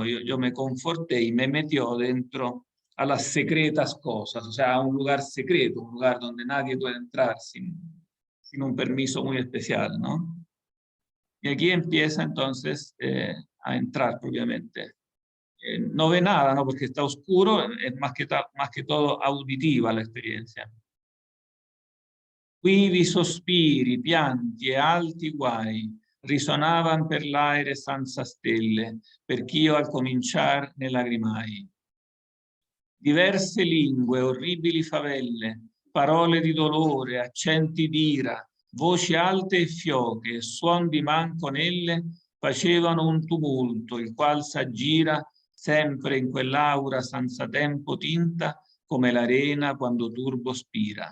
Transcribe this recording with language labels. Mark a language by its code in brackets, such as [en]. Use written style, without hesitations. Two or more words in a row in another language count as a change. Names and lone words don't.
[es] Yo me conforté y me metió dentro a las secretas cosas, o sea, a un lugar secreto, un lugar donde nadie puede entrar sin un permiso muy especial, ¿no? Y aquí empieza entonces a entrar propiamente. No ve nada, ¿no? Porque está oscuro, es más que todo auditiva la experiencia. [it] Quivi sospiri, pianti e alti guai risonavan per l'aere senza stelle, perch'io al cominciar ne lagrimai. Diverse lingue, orribili favelle, parole di dolore, accenti d'ira, voci alte e fioche, suon di manconelle facevano un tumulto, il qual s'aggira sempre in quell'aura senza tempo tinta come l'arena quando turbo spira.